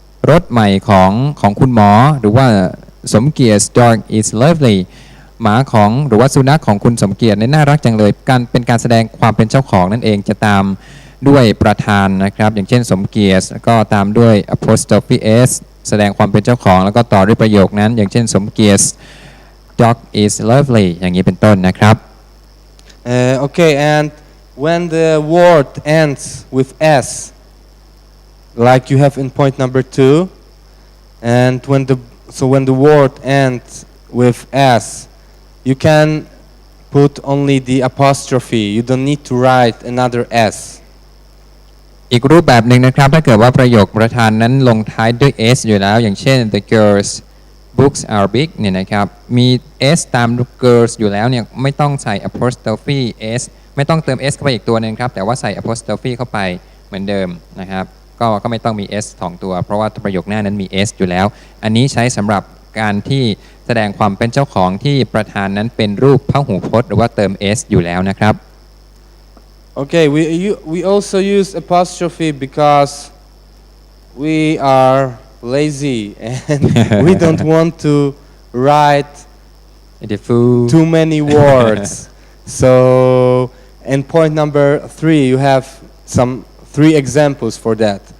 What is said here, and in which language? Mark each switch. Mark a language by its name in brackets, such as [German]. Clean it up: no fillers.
[Thai] รถใหม่ของคุณหมอหรือว่าสมเกียรติ [English] dog is lovely [Thai] หมาของหรือว่าสุนัขของคุณสมเกียรติน่ารักจังเลยเป็นการแสดงความเป็นเจ้าของนั่นเองจะตามด้วยประธานนะครับอย่างเช่นสมเกียรติก็ตามด้วย apostrophe s แสดงความเป็นเจ้าของแล้วก็ต่อด้วยประโยคนั้นอย่างเช่นสมเกียรติ dog is lovely อย่างนี้เป็นต้นนะครับ [English] Okay, and when the word ends with s, like you have in point number 2, and when the word ends with s, you can put only the apostrophe. You don't need to write another s. [Thai] อีกรูปแบบหนึ่งนะครับถ้าเกิดว่าประโยคประธานนั้นลงท้ายด้วย s อยู่แล้วอย่างเช่น [English] the girls books are big [Thai] เนี่ยนะครับมี s ตาม girls อยู่แล้วเนี่ยไม่ต้องใส่ apostrophe s ไม่ต้องเติม s เข้าไปอีกตัวนึงครับแต่ว่าใส่ apostrophe เข้าไปเหมือนเดิมนะครับก็ไม่ต้องมี s 2 ตัวเพราะว่าประโยคหน้านั้นมี s อยู่แล้วอันนี้ใช้สำหรับการที่แสดงความเป็นเจ้าของที่ประธานนั้นเป็นรูปพหูพจน์หรือว่าเติม s อยู่แล้วนะครับ [English] Okay, we also use apostrophe because we are lazy and we don't want to write too many words. So in point number 3 you have 3 examples for that.